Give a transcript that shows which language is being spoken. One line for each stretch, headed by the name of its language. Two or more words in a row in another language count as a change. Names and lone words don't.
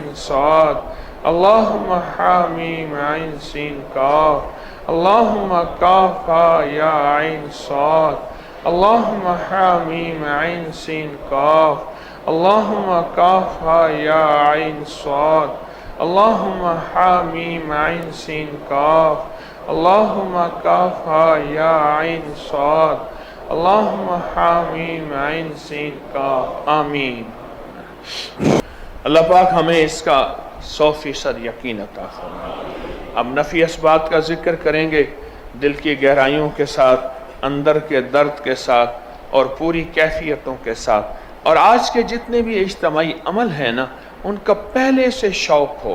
Arabic: صاد اللهم حامیم عین سین کاف اللهم کاف یا عین صاد اللهم حامیم عین سین کاف اللهم کاف یا عین صاد اللهم حامیم عین سین کاف اللهم کاف یا عین صاد اللهم حامیم عین سین کاف آمین۔
Urdu: اللہ پاک ہمیں اس کا 100% یقین عطا فرمائے۔ اب نفی اسبات کا ذکر کریں گے، دل کی گہرائیوں کے ساتھ، اندر کے درد کے ساتھ اور پوری کیفیتوں کے ساتھ، اور آج کے جتنے بھی اجتماعی عمل ہیں نا، ان کا پہلے سے شوق ہو۔